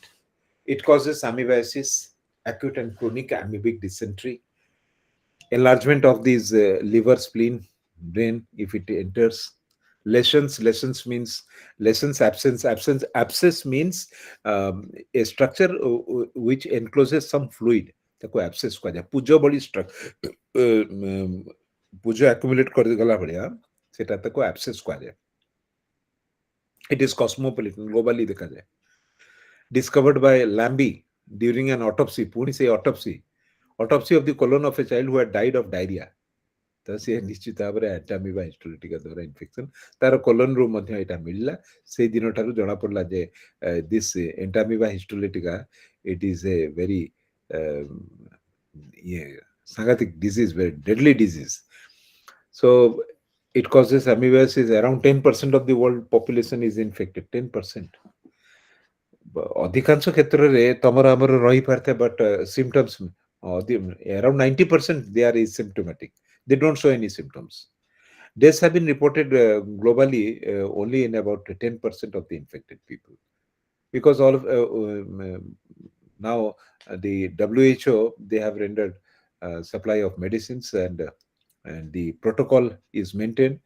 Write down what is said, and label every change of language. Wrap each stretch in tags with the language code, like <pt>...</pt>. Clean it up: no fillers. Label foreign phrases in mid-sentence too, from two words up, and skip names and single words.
<en>It causes amoebiasis, acute and chronic amoebic dysentery, enlargement of these liver, spleen, brain if it enters. Lesions means lesions, abscess means a structure which encloses some fluid.</en> <or>ତାକୁ abscess କୁହାଯାଏ। ପୂଜ ଭଳି ପୂଜ accumulate କରିଗଲା ଭଳିଆ ସେଟା ତାକୁ abscess କୁହାଯାଏ।</or> <en>It is cosmopolitan, globally ଦେଖାଯାଏ। Discovered by Lambie during an autopsy.</en> <or>ପୁଣି ସେ</or> <en>autopsy of the colon of a child who had died of diarrhea.</en> <or>ତ ସେ ନିଶ୍ଚିତ ଭାବରେ ଏଣ୍ଟାମିବା ହିଷ୍ଟୋଲିଟିକା ଦ୍ୱାରା ଇନଫେକ୍ସନ, ତାର କୋଲନ ରୁ ମଧ୍ୟ ଏଇଟା ମିଳିଲା। ସେଇ ଦିନ ଠାରୁ ଜଣା ପଡିଲା ଯେ</or> <en>this Entamoeba histolytica it is a very ସାଂଘାତିକ disease, very deadly disease. So it causes amoebiasis. Around 10% of the world population is infected. 10%.</en> <or>ଅଧିକାଂଶ କ୍ଷେତ୍ରରେ ତମର ଆମର ରହିପାରିଥାଏ,</or> <en>but symptoms around 90% they are asymptomatic. They don't show any symptoms. Deaths have been reported globally only in about 10% of the infected people, because all of now the WHO, they have rendered supply of medicines, and the protocol is maintained.</en>